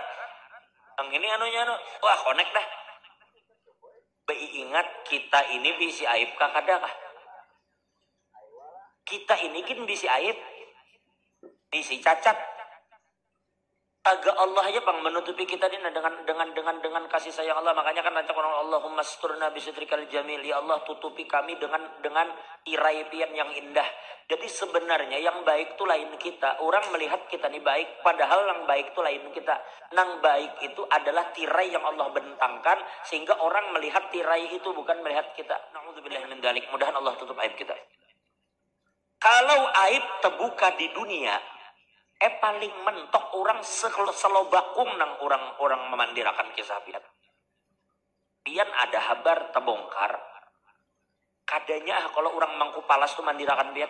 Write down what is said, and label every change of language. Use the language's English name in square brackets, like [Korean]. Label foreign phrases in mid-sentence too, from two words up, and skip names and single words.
[Banjar] Nang ini wah connect dah. Ingat kita ini bisi aib kah kada kah? Kita ini kan bisi aib, bisi cacat. Agak Allah aja pang menutupi kita ini dengan kasih sayang Allah. Makanya kan baca Quran, [Arabic] اللهم استرنا بسترك الجميل, [Banjar] ya Allah tutupi kami dengan tirai pian yang indah. Jadi sebenarnya yang baik itu lain kita. Orang melihat kita ini baik, padahal yang baik itu lain kita. Nang baik itu adalah tirai yang Allah bentangkan sehingga orang melihat tirai itu bukan melihat kita. [Arabic] نعوذ بالله من ذلك. [Banjar] Mudahan Allah tutup aib kita. Kalau aib terbuka di dunia, paling mentok orang selobakung nang orang memandirakan kisah pian. Pian ada habar terbongkar. Kadanya kalau orang mangku palas tuh mandirakan pian.